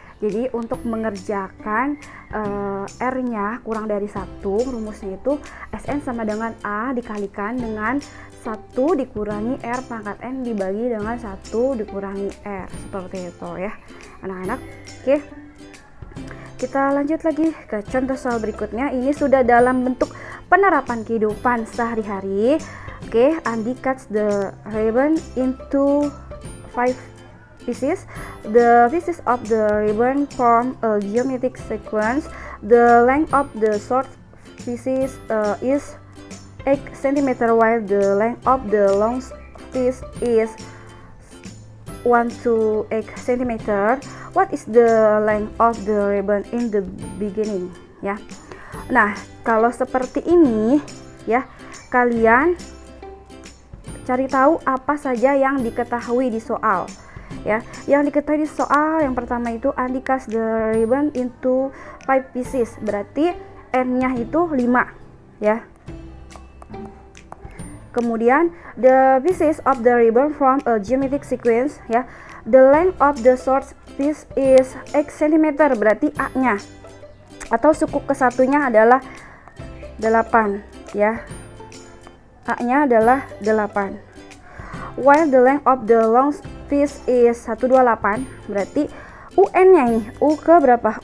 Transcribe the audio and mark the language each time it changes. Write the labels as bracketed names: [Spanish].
[Indonesian] Jadi untuk mengerjakan R-nya kurang dari 1, rumusnya itu Sn sama dengan A dikalikan dengan 1 dikurangi R pangkat N dibagi dengan 1 dikurangi R, seperti itu ya anak-anak. Oke, kita lanjut lagi ke contoh soal berikutnya. Ini sudah dalam bentuk penerapan kehidupan sehari-hari. Oke, [English] Andi cuts the ribbon into 5 pieces. The pieces of the ribbon form a geometric sequence. The length of the short pieces is 8 cm while the length of the long piece is 1 to 8 cm. What is the length of the ribbon in the beginning? [Indonesian] Ya. Nah, kalau seperti ini ya, kalian cari tahu apa saja yang diketahui di soal. Ya, yang diketahui di soal yang pertama itu [English] Andi cuts the ribbon into 5 pieces. [Indonesian] Berarti N-nya itu 5 ya. Kemudian [English] the pieces of the ribbon form a geometric sequence [Indonesian] ya. [English] The length of the short piece is 8 cm. [Indonesian] Berarti A-nya atau suku kesatunya adalah 8 ya. A-nya adalah 8. [English] While the length of the long piece is 128, [Indonesian] berarti UN-nya nih, U ke berapa?